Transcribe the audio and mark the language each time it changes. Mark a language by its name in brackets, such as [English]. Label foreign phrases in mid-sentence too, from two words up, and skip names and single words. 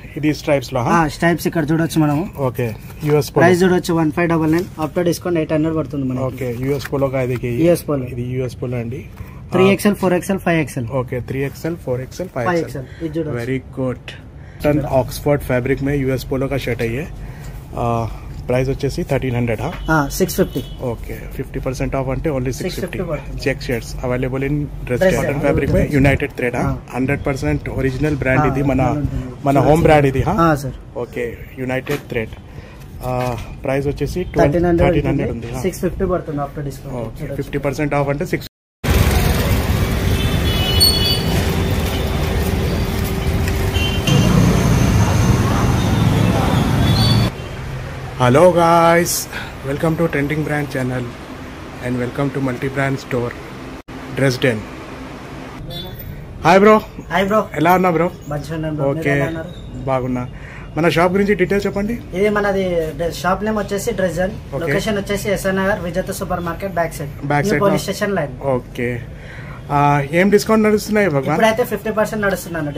[Telugu] ఇది స్ట్రైప్స్ లో స్ట్రైప్స్ ఇక్కడ చూడొచ్చు మనం. ఓకే యూఎస్ ప్రైస్ చూడొచ్చు 1599 [English] after discount [Telugu] 800 పడుతుంది మనకి. ఓకే యూఎస్ పోలో కా ఇది యూఎస్ పోలో, ఇది యూఎస్ పోలో అండి. 3XL 4XL 5XL. ఓకే 3XL 4XL 5XL ఇది చూడొచ్చు. [English] very good. [Hindi] ऑक्सफोर्ड फैब्रिक में यूएस पोलो का शर्ट है ये. [Telugu] ప్రైస్ వచ్చేసి 1300. 650. [English] ఓకే 50% ఆఫ్ అంటే ఓన్లీ 650. check shirts available in dress cotton fabric में यूनाइटेड थ्रेड. [Telugu] 100% [English] original brand [Telugu] ఇది మన [English] home brand [Telugu] ఇది. ఓకే यूनाइटेड थ्रेड. ప్రైస్ వచ్చేసి 1300 ఉంది. 650 పడుతుంది [English] after discount. [Telugu] ఓకే 50% ఆఫ్ అంటే 6. [English] Hello guys, welcome to Trending Brand channel and welcome to multi-brand store Dresden. Hi bro. [Telugu] ఎలా ఉన్నా బ్రో? ఓకే బాగున్నా. మన షాప్ గురించి డీటెయిల్స్ చెప్పండి. ఇది మనది [English] shop name [Telugu] వచ్చేసి డ్రెస్డెన్, లొకేషన్ వచ్చేసి ఎస్ఆర్ నగర్ విజేత సూపర్ మార్కెట్ [English] back side police station line. [Telugu] ఓకే ఏం డిస్కౌంట్ నడుస్తున్నాయి? ఇప్పుడైతే 50% నడుస్తున్నాను.